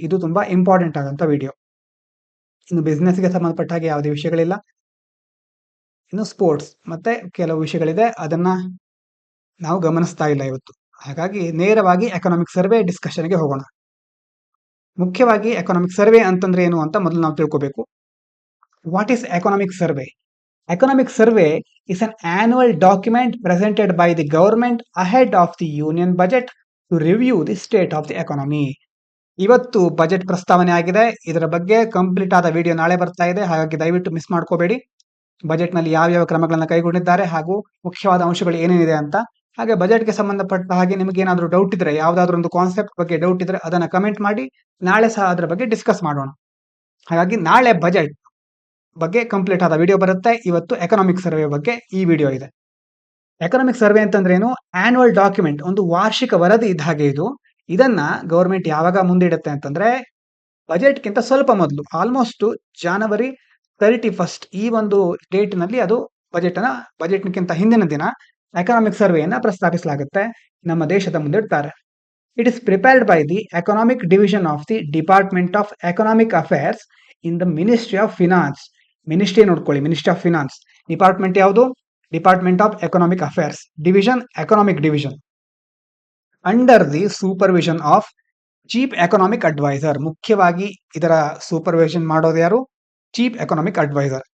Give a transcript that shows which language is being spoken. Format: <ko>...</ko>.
<kn>ಇದು ತುಂಬಾ ಇಂಪಾರ್ಟೆಂಟ್ ಆದಂತ ವಿಡಿಯೋ. ಇನ್ನು ಬಿಸ್ನೆಸ್ಗೆ ಸಂಬಂಧಪಟ್ಟ ಹಾಗೆ ಯಾವುದೇ ವಿಷಯಗಳಿಲ್ಲ. ಇನ್ನು ಸ್ಪೋರ್ಟ್ಸ್ ಮತ್ತೆ ಕೆಲವು ವಿಷಯಗಳಿದೆ, ಅದನ್ನ ನಾವು ಗಮನಿಸ್ತಾ ಇಲ್ಲ ಇವತ್ತು. ಹಾಗಾಗಿ ನೇರವಾಗಿ ಎಕನಾಮಿಕ್ ಸರ್ವೆ ಡಿಸ್ಕಷನ್ಗೆ ಹೋಗೋಣ. ಮುಖ್ಯವಾಗಿ ಎಕನಾಮಿಕ್ ಸರ್ವೆ ಅಂತಂದ್ರೆ ಏನು ಅಂತ ಮೊದಲು ನಾವು ತಿಳ್ಕೋಬೇಕು.</kn> <en>What is economic survey? Economic survey is an annual document presented by the government ahead of the union budget to review the state of the economy.</en> <kn>ಇವತ್ತು ಬಜೆಟ್ ಪ್ರಸ್ತಾವನೆ ಆಗಿದೆ. ಇದರ ಬಗ್ಗೆ ಕಂಪ್ಲೀಟ್ ಆದ ವಿಡಿಯೋ ನಾಳೆ ಬರ್ತಾ ಇದೆ, ಹಾಗಾಗಿ ದಯವಿಟ್ಟು ಮಿಸ್ ಮಾಡ್ಕೋಬೇಡಿ. ಬಜೆಟ್ ನಲ್ಲಿ ಯಾವ ಕ್ರಮಗಳನ್ನ ಕೈಗೊಂಡಿದ್ದಾರೆ ಹಾಗೂ ಮುಖ್ಯವಾದ ಅಂಶಗಳು ಏನೇನಿದೆ ಅಂತ. ಹಾಗೆ ಬಜೆಟ್ಗೆ ಸಂಬಂಧಪಟ್ಟ ಹಾಗೆ ನಿಮಗೆ ಏನಾದರೂ ಡೌಟ್ ಇದ್ರೆ, ಯಾವ್ದಾದ್ರು ಒಂದು ಕಾನ್ಸೆಪ್ಟ್ ಬಗ್ಗೆ ಡೌಟ್ ಇದ್ರೆ ಅದನ್ನ ಕಮೆಂಟ್ ಮಾಡಿ, ನಾಳೆ ಸಹ ಅದರ ಬಗ್ಗೆ ಡಿಸ್ಕಸ್ ಮಾಡೋಣ. ಹಾಗಾಗಿ ನಾಳೆ ಬಜೆಟ್ ಬಗ್ಗೆ ಕಂಪ್ಲೀಟ್ ಆದ ವಿಡಿಯೋ ಬರುತ್ತೆ. ಇವತ್ತು ಎಕನಾಮಿಕ್ ಸರ್ವೆ ಬಗ್ಗೆ ಈ ವಿಡಿಯೋ ಇದೆ. ಎಕನಾಮಿಕ್ ಸರ್ವೆ ಅಂತಂದ್ರೆ ಏನು? ಆನ್ಯುವಲ್ ಡಾಕ್ಯುಮೆಂಟ್, ಒಂದು ವಾರ್ಷಿಕ ವರದಿ ಇದ್ದ ಹಾಗೆ ಇದು. ಇದನ್ನ ಗವರ್ಮೆಂಟ್ ಯಾವಾಗ ಮುಂದಿಡುತ್ತೆ ಅಂತಂದ್ರೆ ಬಜೆಟ್ಗಿಂತ ಸ್ವಲ್ಪ ಮೊದಲು, ಆಲ್ಮೋಸ್ಟ್ January 31st ಈ ಒಂದು ಡೇಟ್ ನಲ್ಲಿ ಅದು ಬಜೆಟ್ಗಿಂತ ಹಿಂದಿನ ದಿನ ಎಕನಾಮಿಕ್ ಸರ್ವೆಯನ್ನ ಪ್ರಸ್ತಾಪಿಸಲಾಗುತ್ತೆ, ನಮ್ಮ ದೇಶದ ಮುಂದಿಡ್ತಾರೆ.</kn> <en>It is prepared by the Economic Division of the Department of Economic Affairs in the Ministry of Finance. Ministry ನೋಡ್ಕೊಳ್ಳಿ, ministry of finance. Department ಯಾವುದು? Department of economic affairs. Division economic division. Under the supervision of chief economic adviser.</en> <kn>ಮುಖ್ಯವಾಗಿ ಇದರ supervision ಮಾಡೋದು ಯಾರು? Chief economic adviser.</kn>